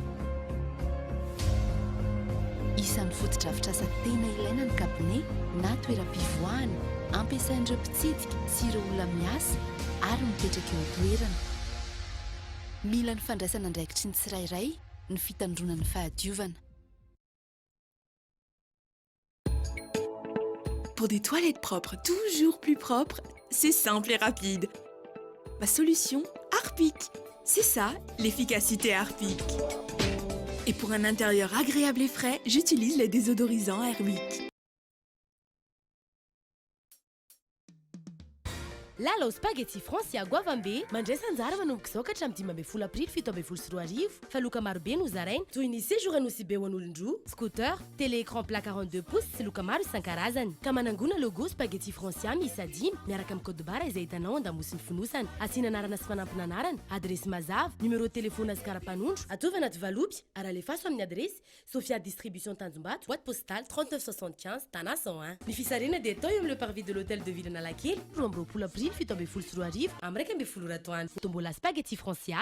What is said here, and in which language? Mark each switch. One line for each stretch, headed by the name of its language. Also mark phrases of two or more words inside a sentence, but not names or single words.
Malagasy: Isan'ny foto-drafitr'asa tena ilaina ny kabine na toeram-pivoahana ampiasain'ireo mpitsidika sy ireo olona miasa ary mipetraka eo an-toerana. Mila ny fandraisana andraikitry ny tsirairay ny fitandronan'ny fahadiovana.
French: Pour des toilettes propres, toujours plus propres, c'est simple et rapide. Ma solution, Harpic. C'est ça, l'efficacité Harpic. Et pour un intérieur agréable et frais, j'utilise le désodorisant Airwick.
Malagasy: Lala spaghetti Francia Guavambe mandresa anjara manomboka izao ka hatramin'ny 12 aprily 17 fa loka maro be no zarainy toy ny séjour anosy be ho an'olon-droa, scooter,
French: télé-écran plat 42 pouces
Malagasy: sy loka maro isan-karazany. Ka manangona logo spaghetti Francia miisa 5 miaraka amin'ny
French: code barre
Malagasy: izay hitanao an-damosiny fonosana. Asiana anarana sy fanampina anarana, adresy mazava,
French: numéro de téléphone
Malagasy: azy karapanondro, atova anaty valopy ary alefaso amin'ny adresy Sophia Distribution Tanjombato,
French: boîte postale
Malagasy: 3975 Tana 101. Ny fisarena dia atao eo amin'ny
French: le parvis de l'hôtel de ville
Malagasy: Analakely, 12 aprily 17 amraiky 12 ratoany. Tombola spaghetti Francia.